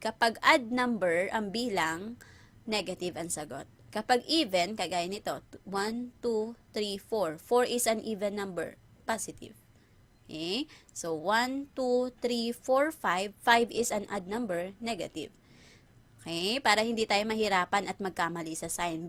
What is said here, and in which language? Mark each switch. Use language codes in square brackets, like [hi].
[tl] Kapag odd number ang bilang, negative ang sagot. Kapag even, kagaya nito, 1, 2, 3, 4. [en] 4 is an even number, positive. Okay? So, 1, 2, 3, 4, 5. 5 is an odd number, negative. Okay? [tl] Para hindi tayo mahirapan at magkamali sa sign.